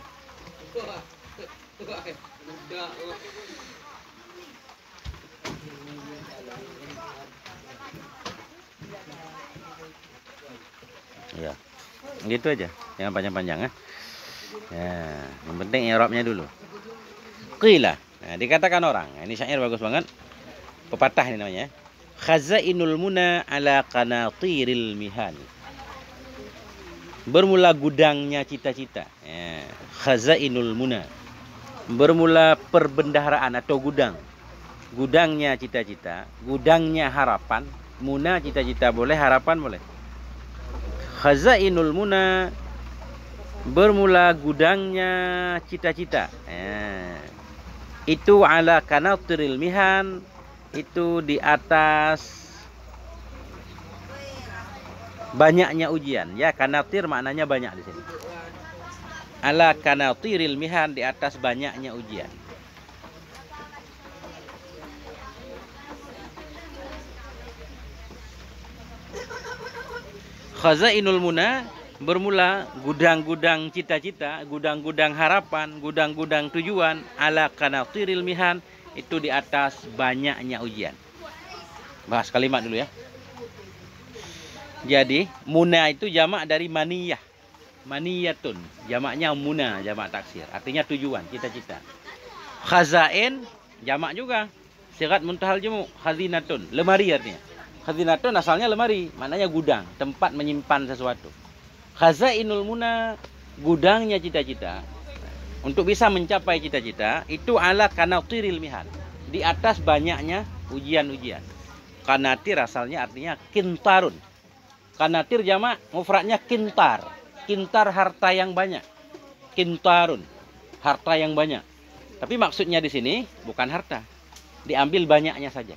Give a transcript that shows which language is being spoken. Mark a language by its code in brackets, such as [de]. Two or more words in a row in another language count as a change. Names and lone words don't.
[id] Ya, gitu aja, jangan panjang-panjang ya. Yang penting i'rabnya dulu. Qila, nah, dikatakan orang. Ini syair bagus banget. Pepatah ini namanya. [ar] خزائن المنى على قناطير المحن. [id] Bermula gudangnya cita-cita. [ar] خزائن المنى. [id] Bermula perbendaharaan atau gudang. Gudangnya cita-cita, gudangnya harapan. Muna cita-cita boleh, harapan boleh. [ar] خزائن المنى, [id] bermula gudangnya cita-cita. [ar] Itu على قناطير المحن, [id] itu di atas banyaknya ujian. Ya, kanatir maknanya banyak di sini. [ar] على قناطير المحن, [id] di atas banyaknya ujian. [ar] خزائن المنى, [id] bermula gudang-gudang cita-cita, gudang-gudang harapan, gudang-gudang tujuan, [ar] على قناطير المحن, [id] itu di atas banyaknya ujian. Bahas kalimat dulu ya. Jadi muna itu jamak dari maniyah. Maniyatun, jamaknya muna, [ar] جمع تكسير, [id] artinya tujuan, cita-cita. Khazain jamak juga, [ar] صيغة منتهى الجموع, [id] khazinatun, lemari artinya. Khazinatun asalnya lemari, maknanya gudang, tempat menyimpan sesuatu. Khazainul muna, gudangnya cita-cita. Untuk bisa mencapai cita-cita, itu ala kanatiril mihan, di atas banyaknya ujian-ujian. Kanatir asalnya artinya kintarun. Kanatir jamak, mufradnya kintar. Kintar harta yang banyak. Kintarun, harta yang banyak. Tapi maksudnya di sini bukan harta, diambil banyaknya saja.